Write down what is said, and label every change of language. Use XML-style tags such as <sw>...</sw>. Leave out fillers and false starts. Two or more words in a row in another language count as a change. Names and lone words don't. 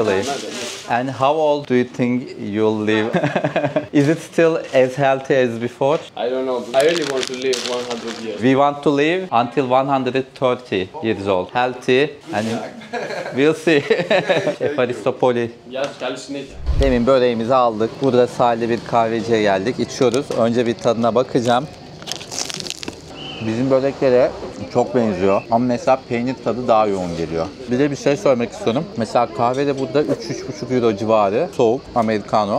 <en>Very good mentally. And how old do you think you'll live? Is it still as healthy as before? I don't know. I really want to live 100 years. We want to live until 130 years old. Healthy and we'll see. Efaristopoli. Yes,</en> <el>καλή συνέχεια.</el> <tr>Demin böreğimizi aldık. Burada sahilde bir kahveciye geldik. İçiyoruz. Önce bir tadına bakacağım. Bizim böreklere Çok benziyor ama mesela peynir tadı daha yoğun geliyor. Bir de bir şey söylemek istiyorum. Mesela kahve de burada 3-3,5 euro civarı soğuk americano.</tr>